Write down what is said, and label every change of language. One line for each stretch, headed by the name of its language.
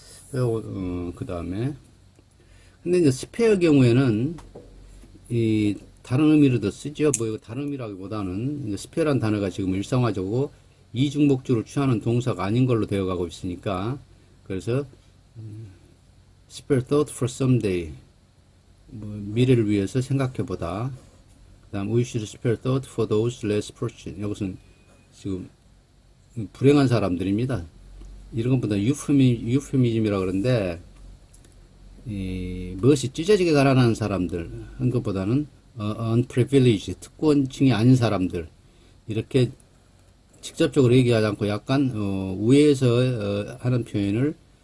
Korean: 그 다음에 근데 이제 스페어 경우에는 이 다른 의미로도 쓰죠. 뭐 이거 다른 의미라기보다는 이제 스페어란 단어가 지금 일상화적으로 이중 목적으로 취하는 동사가 아닌 걸로 되어가고 있으니까 그래서
English: spare thought for someday
Korean: 뭐 미래를 위해서 생각해보다. 그다음
English: we should spare thought for those less fortunate.
Korean: 이것은 지금 불행한 사람들입니다. 이런 것보다 유페미즘이라 그러는데 무엇이 찢어지게 가라는 사람들 한 것보다는 unprivileged 특권층이 아닌 사람들 이렇게 직접적으로 얘기하지 않고 약간 우회해서 하는 표현을